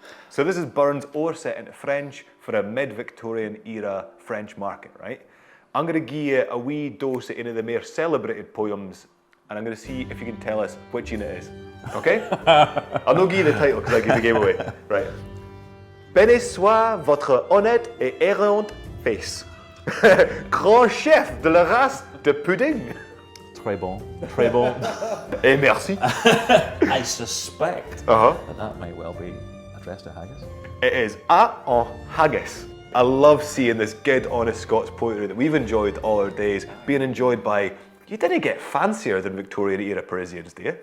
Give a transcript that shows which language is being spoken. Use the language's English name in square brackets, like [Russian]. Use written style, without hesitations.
[English] So this is Burns set into French for a mid-Victorian era French market, right? I'm going to give you a wee dose of one of the more celebrated poems, and I'm going to see if you can tell us which one it is. Okay? I'll not give you the title because I give the game away. Right. [French] Béni soit votre honnête et errante face, grand chef de la race de pudding. Très bon. Très bon. Et merci. [English] I suspect that might well be addressed to haggis. It is en haggis. I love seeing this good, honest Scots poetry that we've enjoyed all our days being enjoyed by. You didn't get fancier than Victorian era Parisians, do you?